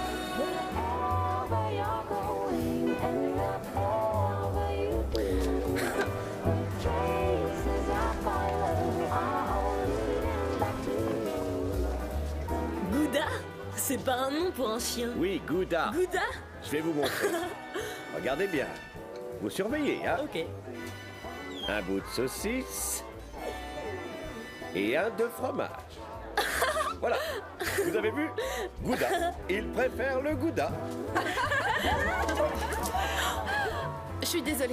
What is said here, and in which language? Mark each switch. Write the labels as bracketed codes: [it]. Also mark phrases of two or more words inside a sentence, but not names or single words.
[fr] Gouda? C'est pas un nom pour un chien. Oui, Gouda. Gouda? Je vais vous montrer. Regardez bien. Vous surveillez, hein? Ok. Un bout de saucisse et un de fromage. Voilà. Vous avez vu? Gouda. Il préfère le Gouda. Je suis désolée.